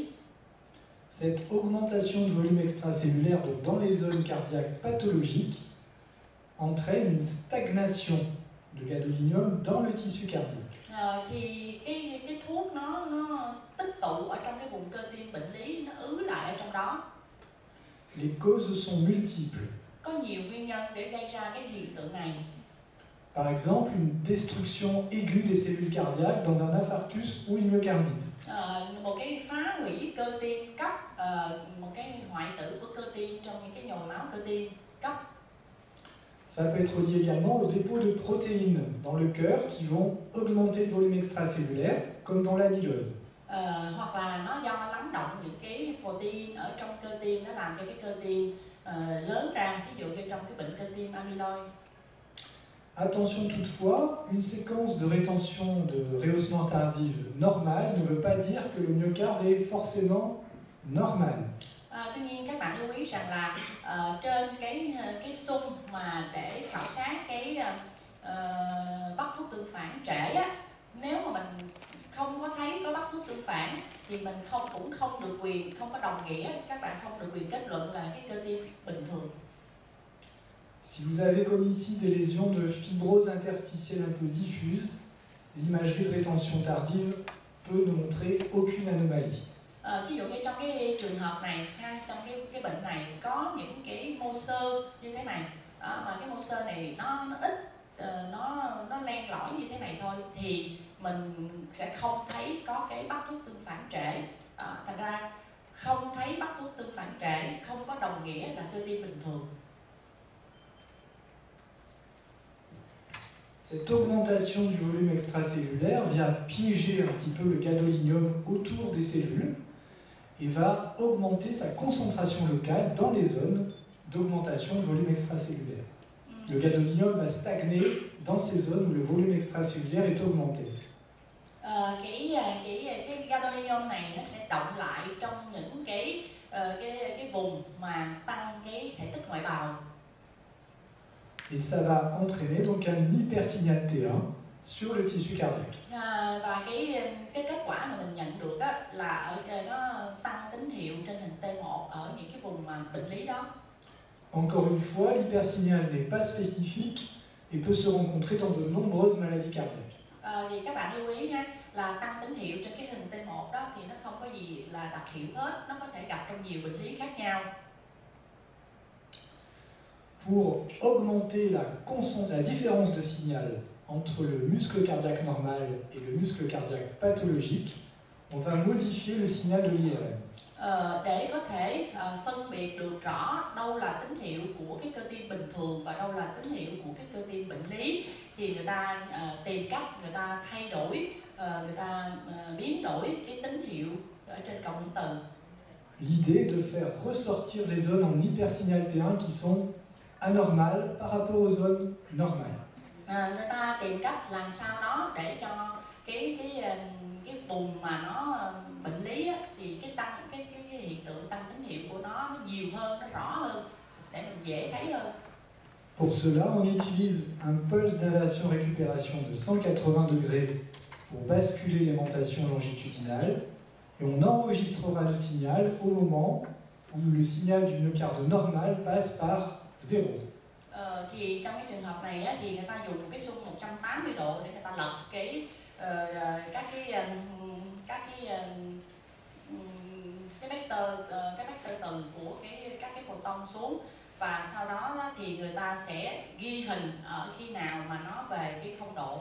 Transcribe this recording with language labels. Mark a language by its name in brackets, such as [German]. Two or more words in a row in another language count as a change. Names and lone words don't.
[French] Cette augmentation de volume extracellulaire dans les zones cardiaques pathologiques entraîne une stagnation de gadolinium dans le tissu cardiaque. [Vietnamese] Thì cái thuốc nó tích tụ ở trong cái vùng cơ tim bệnh lý, nó ứ lại ở trong đó. [French] Les causes sont multiples. [Vietnamese] Có nhiều nguyên nhân để gây ra cái hiện tượng này. [French] Par exemple, une destruction aiguë des cellules cardiaques dans un infarctus ou une myocardite. [Vietnamese] Một cái phá hủy cơ tim cấp, một cái hoại tử của cơ tim trong những cái nhồi máu cơ tim cấp. [French] Ça peut être lié également au dépôt de protéines dans le cœur qui vont augmenter le volume extracellulaire, comme dans l'amylose. [Vietnamese] Hoặc là nó do lắng động những cái protein ở trong cơ tim, nó làm cho cái cơ tim lớn ra, ví dụ như trong cái bệnh cơ tim amyloid. [French] Attention toutefois, une séquence de rétention de rehaussement tardive normale ne veut pas dire que le myocarde est forcément normal. [Vietnamese] Tuy nhiên các bạn lưu ý rằng là trên cái xung mà để khảo sát cái bắt thuốc tương phản trễ á, nếu mà mình không có thấy có bắt thuốc tương phản thì mình cũng không được quyền, không có đồng nghĩa các bạn không được quyền kết luận là cái cơ tim bình thường. [French] Si vous avez comme ici des lésions de fibrose interstitielle un peu diffuse, l'imagerie de rétention tardive peut ne montrer aucune anomalie. [Vietnamese] Ví dụ như trong cái trường hợp này, trong cái bệnh này có những cái mô xơ như thế này, mà cái mô xơ này nó ít, nó len lỏi như thế này thôi, thì mình sẽ không thấy có cái bắt thuốc tương phản trễ. Thành ra không thấy bắt thuốc tương phản trễ không có đồng nghĩa là cơ tim bình thường. [French] Cette augmentation du volume extracellulaire vient piéger un petit peu le gadolinium autour des cellules et va augmenter sa concentration locale dans les zones d'augmentation de volume extracellulaire. Le gadolinium va stagner dans ces zones où le volume extracellulaire est augmenté. [Vietnamese] Cái gadolinium này nó sẽ động lại trong những cái vùng mà tăng cái thể tích ngoại bào. [French] Et ça va entraîner donc un hypersignal T1 sur le tissu cardiaque. [Vietnamese] Và cái kết quả mà mình nhận được đó là nó tăng tín hiệu trên hình T1 ở những cái vùng mà bệnh lý đó. [French] Encore une fois, l'hypersignal n'est pas spécifique et peut se rencontrer dans de nombreuses maladies cardiaques. [Vietnamese] Thì các bạn lưu ý nha, là tăng tín hiệu trên cái hình T1 đó thì nó không có gì là đặc hiệu hết, nó có thể gặp trong nhiều bệnh lý khác nhau. [French] Pour augmenter la différence de signal entre le muscle cardiaque normal et le muscle cardiaque pathologique, on va modifier le signal de l'IRM. [Vietnamese] Để có thể phân biệt được rõ đâu là tín hiệu của cái cơ tim bình thường và đâu là tín hiệu của cái cơ tim bệnh lý, thì người ta tìm cách người ta thay đổi, người ta biến đổi cái tín hiệu ở trên cộng hưởng từ. [French] L'idée est de faire ressortir les zones en hypersignal T1 qui sont anormales par rapport aux zones normales. [Vietnamese] Người ta tìm cách làm sao đó để cho cái vùng mà nó bệnh lý á, thì cái hiện tượng tăng tín hiệu của nó nhiều hơn, nó rõ hơn để mình dễ thấy hơn. [French] Pour cela, on utilise un pulse d'inversion récupération de 180 degrés pour basculer l'aimantation longitudinale et on enregistrera le signal au moment où le signal du myocarde normal passe par 0. [Vietnamese] Thì trong cái trường hợp này á, thì người ta dùng cái xung 180 độ để người ta lật các vector từ của các cái photon xuống, và sau đó thì người ta sẽ ghi hình ở khi nào mà nó về cái không độ.